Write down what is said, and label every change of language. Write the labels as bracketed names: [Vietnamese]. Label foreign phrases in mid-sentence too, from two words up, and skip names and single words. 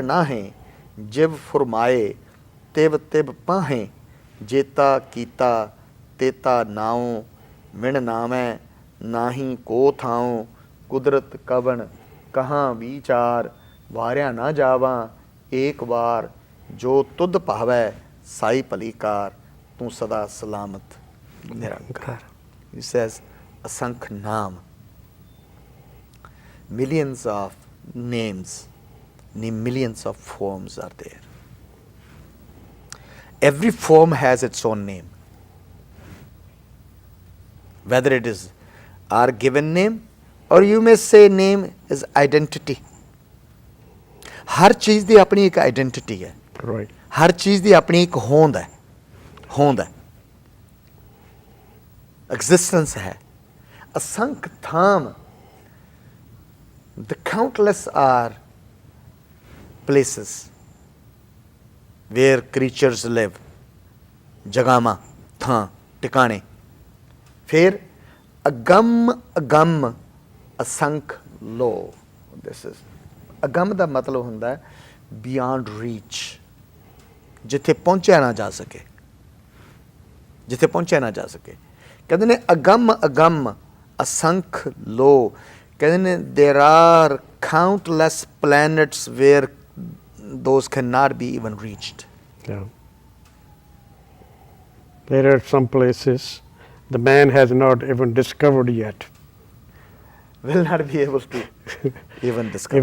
[Punjabi] ਨਾਹੇ, ਜਿਵ ਫੁਰਮਾਏ ਤਿਵ ਤਿਵ ਪਾਹੇ, ਜੇਤਾ ਕੀਤਾ ਤੇਤਾ ਨਾਉ, ਮਿਣ ਨਾਮੈ ਨਾਹੀ ਕੋ ਥਾਉ, ਕੁਦਰਤ ਕਵਣ ਕਹਾਂ ਵਿਚਾਰ, ਵਾਰਿਆ ਨਾ ਜਾਵਾਂ ਏਕ ਵਾਰ, ਜੋ ਤੁਧ ਭਾਵੈ ਸਾਈ ਭਲੀ ਕਾਰ, ਤੂੰ ਸਦਾ ਸਲਾਮਤ ਨਿਰੰਕਾਰ। [English] He says, [Punjabi] ਅਸੰਖ ਨਾਮ, [English] millions of names, millions of forms are there. Every form has its own name, whether it is our given name or you may say name is identity. [Punjabi] ਹਰ ਚੀਜ਼ ਦੀ ਆਪਣੀ ਇੱਕ ਆਈਡੈਂਟੀਟੀ ਹੈ, right, ਹਰ ਚੀਜ਼ ਦੀ ਆਪਣੀ ਇੱਕ ਹੋਂਦ ਹੈ, ਹੋਂਦ ਹੈ, ਐਗਜ਼ਿਸਟੈਂਸ ਹੈ। ਅਸੰਖ ਥਾਮ, [English] the countless are places where creatures live, [Punjabi] ਜਗਾਵਾਂ, ਥਾਂ, ਟਿਕਾਣੇ। ਫਿਰ ਅਗੰਮ ਅਗੰਮ ਅਸੰਖ ਲੋ, [English] this is [Punjabi] ਅਗੰਮ ਦਾ ਮਤਲਬ ਹੁੰਦਾ ਹੈ [English] beyond reach, [Punjabi] ਜਿੱਥੇ ਪਹੁੰਚਿਆ ਨਾ ਜਾ ਸਕੇ, ਜਿੱਥੇ ਪਹੁੰਚਿਆ ਨਾ ਜਾ ਸਕੇ। ਕਹਿੰਦੇ ਨੇ ਅਗੰਮ ਅਗੰਮ ਅਸੰਖ ਲੋ, ਕਹਿੰਦੇ ਨੇ [English] there are countless planets where those cannot be even reached. yeah. There are some places the man has not even discovered yet. Will not be able to even discover.